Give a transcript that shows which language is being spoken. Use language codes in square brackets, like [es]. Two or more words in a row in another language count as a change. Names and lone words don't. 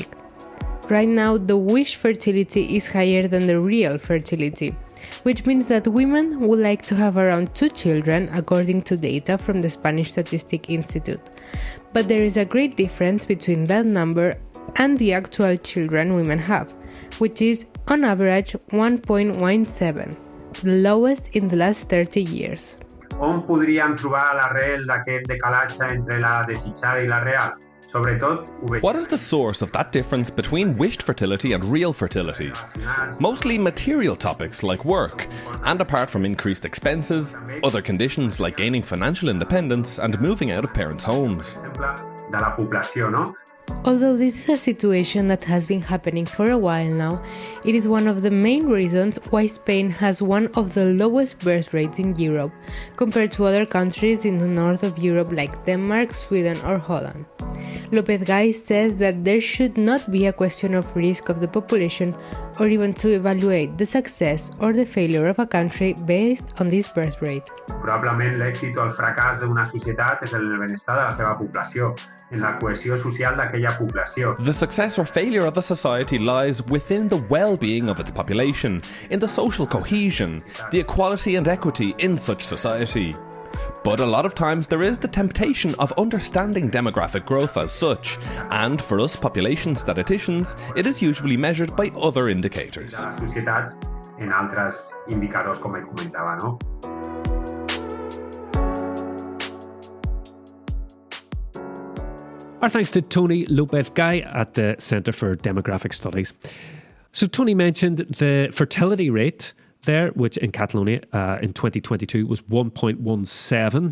[en] Right now, the wished fertility is higher than the real fertility, which means that women would like to have around 2 children according to data from the Spanish Statistic Institute. But there is a great difference between that number and the actual children women have, which is on average 1.17, the lowest in the last 30 years. [ca] On podríem trobar l'arrel d'aquest decalatge entre la desitjada i la real? Sobretot, [en] what is the source of that difference between wished fertility and real fertility? Mostly material topics like work, and apart from increased expenses, other conditions like gaining financial independence and moving out of parents' homes. [ca] de la població, no? [en] Although this is a situation that has been happening for a while now, it is one of the main reasons why Spain has one of the lowest birth rates in Europe, compared to other countries in the north of Europe like Denmark, Sweden or Holland. López-Gay says that there should not be a question of risk of the population or even to evaluate the success or the failure of a country based on this birth rate. [ca] Probablement l'èxit o el fracàs d'una societat és en el benestar de la seva població, en la cohesió social d'aquella població. [en] The success or failure of a society lies within the well-being of its population, in the social cohesion, the equality and equity in such society. But a lot of times there is the temptation of understanding demographic growth as such, and for us population statisticians, it is usually measured by other indicators. [ca] De les societats en altres indicadors, com comentava, no? [en] Our thanks to Tony López-Gay at the Centre for Demographic Studies. So Tony mentioned the fertility rate there, which in Catalonia in 2022 was 1.17.